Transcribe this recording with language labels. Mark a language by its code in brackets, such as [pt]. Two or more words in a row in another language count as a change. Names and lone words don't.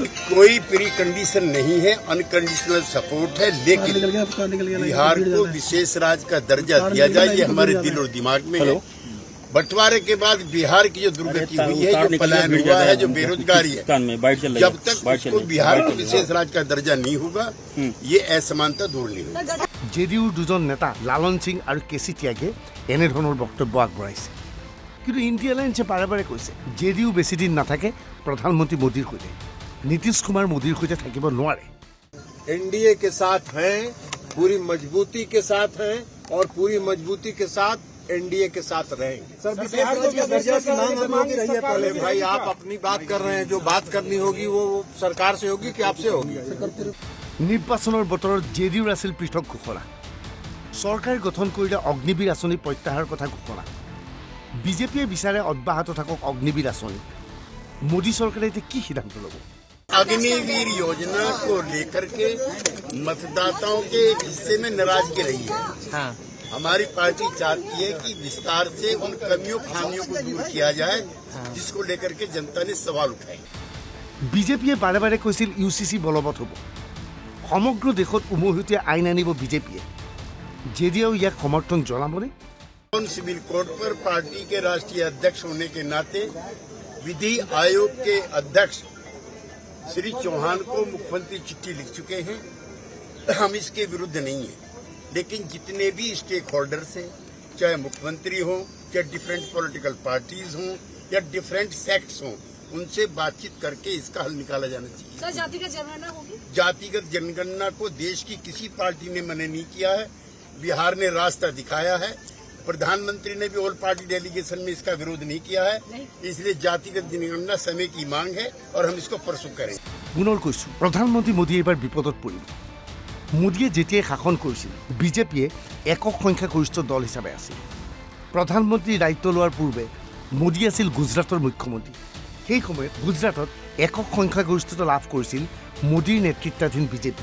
[hi] कोई [en] pre condition [hi] नहीं है, [en] unconditional support [hi] है, लेकिन बिहार को विशेष राज्य का दर्जा दिया जाए ये हमारे दिल और दिमाग में है। बंटवारे के बाद बिहार की जो दुर्गति हुई है, जो पलायन हुआ है, जो बेरोजगारी है, जब तक उसको बिहार को विशेष राज्य का दर्जा नहीं होगा ये असमानता दूर नहीं होगी। [as] জেডিইউৰ দুজন নেতা লালন সিং আৰু কেচি ত্যাগে এনেধৰণৰ বক্তব্য আগবঢ়াইছে। কিন্তু ইণ্ডিয়া এলায়েন্সে বাৰে বাৰে কৈছে জেডিইউ বেছি দিন নাথাকে প্ৰধানমন্ত্ৰী মোদীৰ সৈতে। নীতিশ কুমাৰ মোদীৰ সৈতে থাকিব নোৱাৰে। [hi] एनडीए के साथ हैं, पूरी मजबूती के साथ हैं और पूरी मजबूती के साथ एनडीए के साथ रहेंगे। सर बिहार को किस दर्जा की मांग आप लोगों की रही है? पहले भाई आप अपनी बात कर रहे हैं, जो बात करनी होगी वो सरकार से होगी कि आपसे होगी? [as] নিৰ্বাচনৰ বতৰত জেডিইউৰ আছিল পৃথক ঘোষণা। চৰকাৰ গঠন কৰিলে অগ্নিবীৰ আঁচনি প্ৰত্যাহাৰৰ কথা ঘোষণা। বিজেপিয়ে বিচাৰে অব্যাহত থাকক অগ্নিবীৰ আঁচনি। মোদী চৰকাৰে এতিয়া কি সিদ্ধান্ত ল'ব? [hi] अग्निवीर योजना को लेकर के मतदाताओं के एक हिस्से में नाराजगी रही है। हाँ हमारी पार्टी चाहती है कि विस्तार से उन कमियों खामियों को दूर किया जाए, जिसको लेकर के जनता ने सवाल उठाए। [as] বিজেপিয়ে বাৰে বাৰে কৈছিল ইউচিচি বলবৎ হ'ব। সমগ্ৰ দেশত উমৈহতীয়া আইন আনিব বিজেপিয়ে। জেডিইউ ইয়াক সমৰ্থন জনাবনে? [hi] सिविल कोड पर पार्टी के राष्ट्रीय अध्यक्ष होने के नाते विधि आयोग के अध्यक्ष श्री चौहान को मुख्यमंत्री चिट्ठी लिख चुके हैं। हम इसके विरुद्ध नहीं हैं, लेकिन जितने भी [en] stake holders [hi] हैं, चाहे मुख्यमंत्री हों, या [en] different political parties [hi] हों, या [en] different sects [hi] हों, उनसे बातचीत करके इसका हल निकाला जाना चाहिए। सर जातिगत जनगणना होगी? जातिगत जनगणना को देश की किसी पार्टी ने मना नहीं किया है। बिहार ने रास्ता दिखाया है। प्रधानमंत्री ने भी [en] all party delegation [hi] में इसका विरोध नहीं किया है। इसलिए जातिगत जनगणना समय की मांग है और हम इसको परसू करेंगे। [as] পুনৰ কৈছোঁ প্ৰধানমন্ত্ৰী মোদী এইবাৰ বিপদত পৰিব। মোদীয়ে যেতিয়াই শাসন কৰিছিল বিজেপিয়ে একক সংখ্যাগৰিষ্ঠ দল হিচাপে আছিল। প্ৰধানমন্ত্ৰীৰ দায়িত্ব লোৱাৰ পূৰ্বে মোদী আছিল গুজৰাটৰ মুখ্যমন্ত্ৰী। সেই সময়ত গুজৰাটত একক সংখ্যাগৰিষ্ঠতা লাভ কৰিছিল মোদীৰ নেতৃত্বাধীন বিজেপি।